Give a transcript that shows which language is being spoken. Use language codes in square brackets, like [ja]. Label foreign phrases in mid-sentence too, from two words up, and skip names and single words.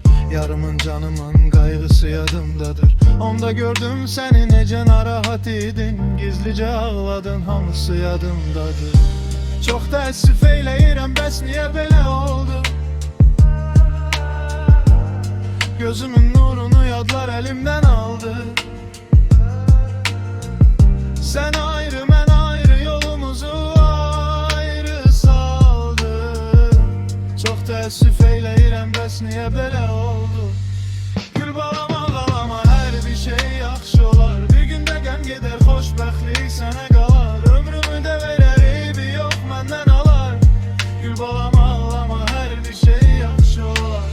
[az] Yarımın canımın qayğısı yadımdadır. Onda gördüm səni necə narahat idin. Gizlicə ağladın, hamısı yadımdadır. Çox təəssüf eyləyirəm, bəs niyə belə oldu? Gözümün nurunu yadlar elimden aldı. [tr] Sen ayrı ben ayrı, [az] yolumuzu ayrı saldı. Çok təəssüf eyləyirəm, bəs niyə belə oldu? Gül balam ağlama, hər bir şey yaxşı olar. Bir gündə qəm gedər, xoşbəxtlik sənə qalar. Ömrümü də verər, eybi yox məndən alar. Gül balam ağlama, hər bir şey yaxşı olar.